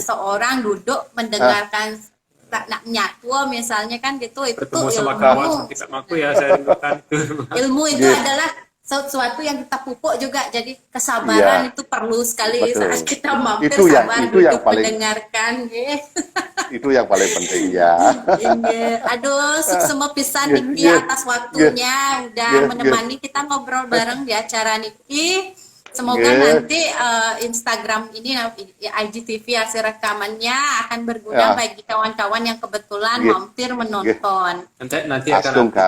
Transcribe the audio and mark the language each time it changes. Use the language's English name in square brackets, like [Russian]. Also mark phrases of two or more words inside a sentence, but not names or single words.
[Indonesian] seseorang, duduk mendengarkan nak nyatu misalnya kan gitu, itu Bertemu tuh sama kawan ilmu. seperti Pak Mangku ya saya rindukan itu. Ilmu itu Iya. adalah sesuatu yang kita pupuk juga, jadi kesabaran Iya. itu perlu sekali Betul. saat kita mampir Itu yang- sabar itu yang duduk paling- mendengarkan. Ge. Itu yang paling penting ya. Ge. Aduh, semua pisan Ge. Niki Ge. atas waktunya udah Ge. menemani kita ngobrol bareng di acara Niki. Semoga Ge. nanti Instagram ini IGTV hasil rekamannya akan berguna Ya. bagi kawan-kawan yang kebetulan Ge. mampir menonton. Nanti akan Astung, ada Kara.